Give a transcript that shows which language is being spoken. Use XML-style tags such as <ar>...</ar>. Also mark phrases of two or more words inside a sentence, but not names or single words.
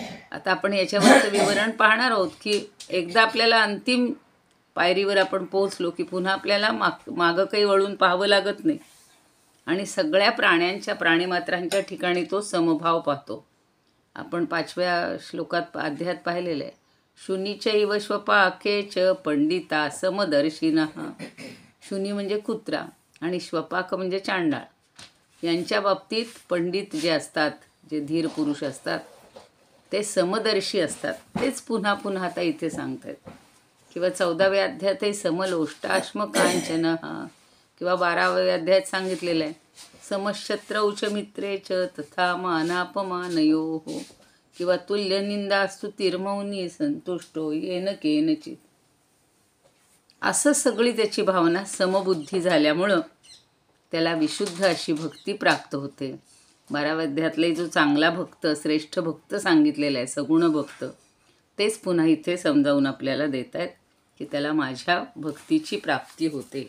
<mr>आता आपण याच्यावरचं विवरण पाहणार आहोत की एकदा आपल्याला अंतिम पायरीवर आपण पोहोचलो की पुन्हा आपल्याला मागं काही वळून पाहावं लागत नाही आणि सगळ्या प्राणीमात्रांच्या ठिकाणी तो समभाव पाहतो. आपण 5व्या श्लोकात अध्यायात पाहिलेलं आहे.</mr> <sa>शुनीचैव श्वपाके च पंडिता समदर्शिनः.</sa> <mr>शुनी म्हणजे कुत्रा आणि श्वपाक म्हणजे चांडाळ. यांच्या बाबतीत पंडित जे असतात, जे धीर पुरुष असतात, ते समदर्शी असतात. तेच पुन्हा पुन्हा आता इथे सांगतात. किंवा 14व्या अध्यायातही</mr> <sa>समलोष्टाश्म कांचन,</sa> <mr>किंवा 12व्या अध्यायात सांगितलेलं आहे</mr> <sa>समशत्रौ च मित्रे च तथा मानापमानयोः,</sa> <mr>किंवा</mr> <sa>तुल्यनिंदा स्तुतिर्मौनी संतुष्टो येन केनचित.</sa> <mr>असं सगळी त्याची भावना समबुद्धी झाल्यामुळं त्याला विशुद्ध अशी भक्ती प्राप्त होते. 12व्या अध्यायातला जो चांगला भक्त, श्रेष्ठ भक्त सांगितलेला आहे, सगुण भक्त, तेच पुन्हा इथे समजावून आपल्याला देत आहेत की त्याला माझ्या भक्तीची प्राप्ती होते.</mr>